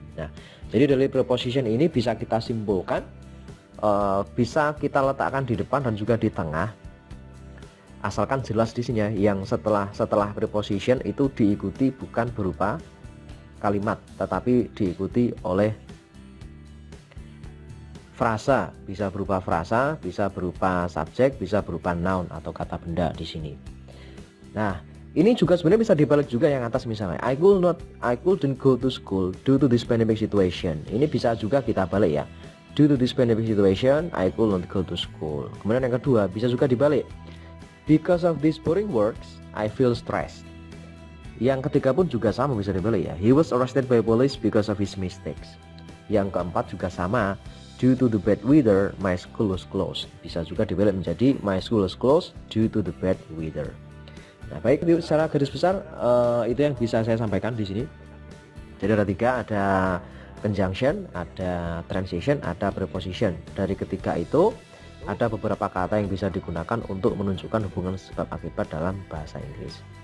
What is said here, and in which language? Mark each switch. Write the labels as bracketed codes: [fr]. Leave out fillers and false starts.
[id] Nah, jadi dari preposition ini bisa kita simpulkan, bisa kita letakkan di depan dan juga di tengah, asalkan jelas di sini ya, yang setelah preposition itu diikuti bukan berupa kalimat, tetapi diikuti oleh frasa. Bisa berupa frasa, bisa berupa subjek, bisa berupa noun atau kata benda di sini. Nah, ini juga sebenarnya bisa dibalik juga yang atas, misalnya [en] I couldn't go to school due to this pandemic situation. [id] Ini bisa juga kita balik ya. [en] Due to this pandemic situation, I couldn't go to school. [id] Kemudian yang kedua bisa juga dibalik. [en] Because of these boring works, I feel stressed. [id] Yang ketiga pun juga sama, bisa dibalik ya. [en] He was arrested by police because of his mistakes. [id] Yang keempat juga sama. [en] Due to the bad weather, my school was closed. [id] Bisa juga dibalik menjadi [en] my school was closed due to the bad weather. [id] Nah, baik, secara garis besar itu yang bisa saya sampaikan di sini. Jadi ada tiga, ada conjunction, ada transition, ada preposition. Dari ketiga itu ada beberapa kata yang bisa digunakan untuk menunjukkan hubungan sebab akibat dalam bahasa Inggris.